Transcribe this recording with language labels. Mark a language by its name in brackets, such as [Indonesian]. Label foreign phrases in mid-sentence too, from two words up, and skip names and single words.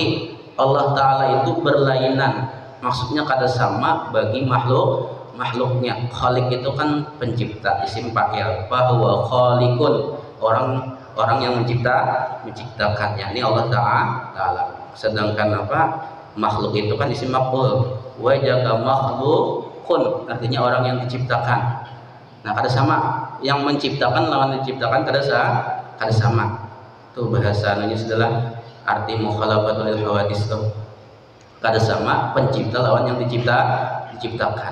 [Banjar] Allah Ta'ala itu berlainan, maksudnya kada sama bagi makhluknya. [Indonesian] Khaliq itu kan pencipta, [Arabic] isim fa'il. [Indonesian] Bahwa khaliqun, orang yang menciptakannya, ini Allah Ta'ala. Sedangkan apa? Makhluk itu kan [Arabic] isim maf'ul. [Indonesian] Wa jaga makhlukun, artinya orang yang diciptakan. [Banjar] Nah, kada sama. Yang menciptakan lawan diciptakan kada sama. [Indonesian] Itu bahasa ini adalah arti [Arabic] mukhalafatul hawadis [Indonesian] tuh. [Banjar] Kada sama pencipta lawan yang diciptakan.